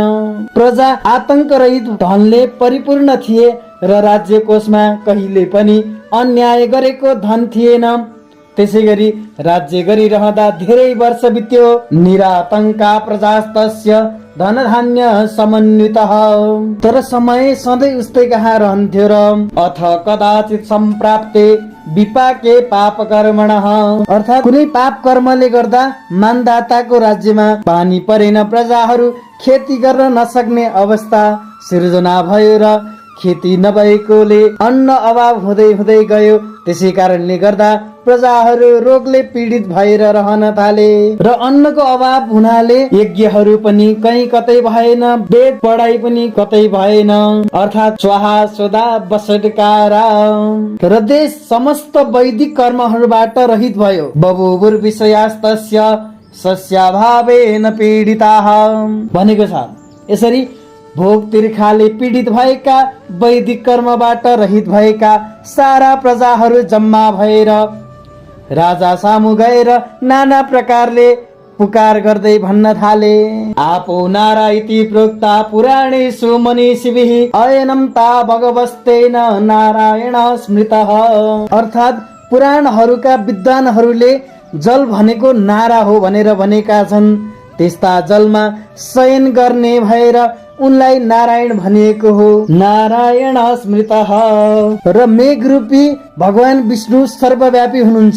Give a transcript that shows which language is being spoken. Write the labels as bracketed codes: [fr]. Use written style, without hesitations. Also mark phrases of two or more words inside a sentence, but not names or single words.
[ne] प्रजा आतंक रहित धनले परिपूर्ण थिए र राज्य कोषमा कहिले पनि अन्याय गरेको धन थिएन। त्यसै गरी राज्य गरिरहँदा धेरै वर्ष बित्यो। [sa] निरातंका प्रजास्तस्य धनधान्य समन्वितः, [ne] तर समय सधैँ उस्तै कहाँ रहन्थ्यो र [sa] अथ कदाचित सम्प्राप्ते विपाके पाप कर्मणः, [ne] अर्थात् कुनै पाप कर्मले गर्दा मानदाताको राज्यमा पानी परेन। प्रजाहरू खेती गर्न नसक्ने अवस्था सिर्जना भयो र खेती नभएकोले अन्न अभाव हुँदै हुँदै गयो। त्यसै कारणले गर्दा प्रजाहरू रोगले पीडित भएर रहन थाले र अन्नको अभाव हुनाले यज्ञहरू पनि कहीँ कतै भएन, वेद पढाइ पनि कतै भएन, अर्थात् स्वाहा स्वधा बसटकारा र देश समस्त वैदिक कर्महरूबाट रहित भयो। [sa] बभूवुर विषयास्तस्य सस्याभावेन पीडिताः [ne] भनेको छ। यसरी भोग तिर्खाले पीडित भएका, वैदिक कर्मबाट रहित भएका सारा प्रजाहरू जम्मा भएर राजा सामु गएर नाना प्रकारले पुकार गर्दै भन्न थाले। [sa] आपो नारा इति प्रोक्ता पुराणेषु मनीषिभिः अयनं ता भगवस्तेन नारायण स्मृतः, [ne] अर्थात् पुराणहरूका विद्वानहरूले जल भनेको नारा हो भनेर भनेका छन्। त्यस्ता जलमा शयन गर्ने भएर उनलाई नारायण भनिएको हो। [sa] नारायण स्मृतः [ne] र मेघरूपी भगवान विष्णु सर्वव्यापी हुनुहुन्छ।